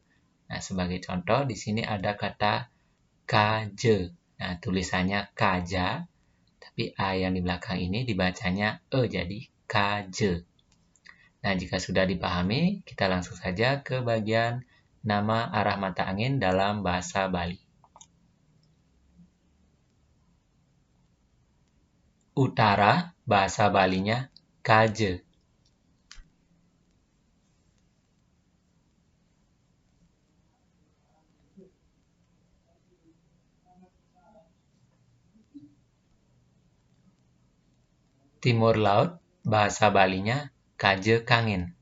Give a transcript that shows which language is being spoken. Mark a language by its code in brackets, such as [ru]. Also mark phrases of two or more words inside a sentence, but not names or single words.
[id] Nah, sebagai contoh, di sini ada kata kaje. Nah, tulisannya kaja, tapi A yang di belakang ini dibacanya E, jadi kaje. Nah, jika sudah dipahami, kita langsung saja ke bagian nama arah mata angin dalam bahasa Bali. Utara, bahasa Balinya kaje. Timur laut, bahasa Balinya [ban] kaje kangin.